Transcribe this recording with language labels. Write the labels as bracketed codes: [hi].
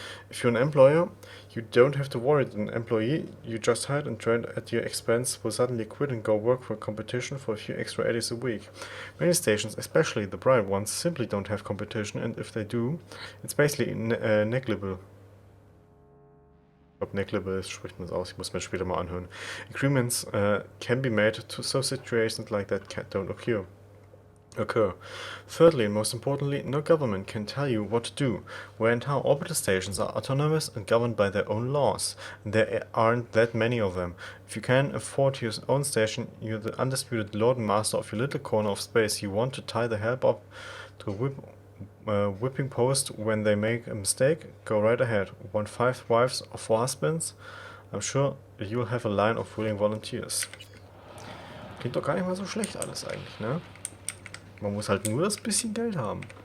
[en] If you're an employer, you don't have to worry that an employee you just hired and trained at your expense will suddenly quit and go work for a competition for a few extra eddies a week. Many stations, especially the private ones, simply don't have competition, and if they do, it's basically negligible. [de] Ich glaube, negligible spricht man es aus. Ich muss mir später mal anhören. [en] Agreements can be made so situations like that don't occur. Thirdly, and most importantly, no government can tell you what to do, where and how. Orbital stations are autonomous and governed by their own laws, and there aren't that many of them. If you can afford your own station, you're the undisputed lord and master of your little corner of space. You want to tie the help up to a whipping post when they make a mistake? Go right ahead. Want 5 wives or 4 husbands? I'm sure you'll have a line of willing volunteers. [de] Klingt doch gar nicht mal so schlecht alles eigentlich, ne? Man muss halt nur das bisschen Geld haben.